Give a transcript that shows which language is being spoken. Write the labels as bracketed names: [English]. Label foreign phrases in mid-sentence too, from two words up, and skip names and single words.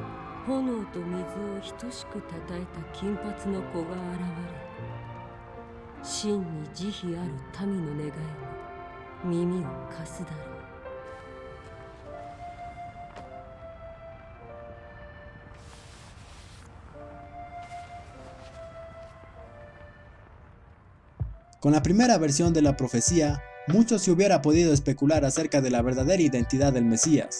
[Japanese] 炎と水を等しくたたえた金髪の子が現れ、 真に慈悲ある民の願いに耳を貸すだろう。 [Spanish] Con la primera versión de la profecía, mucho se hubiera podido especular acerca de la verdadera identidad del Mesías.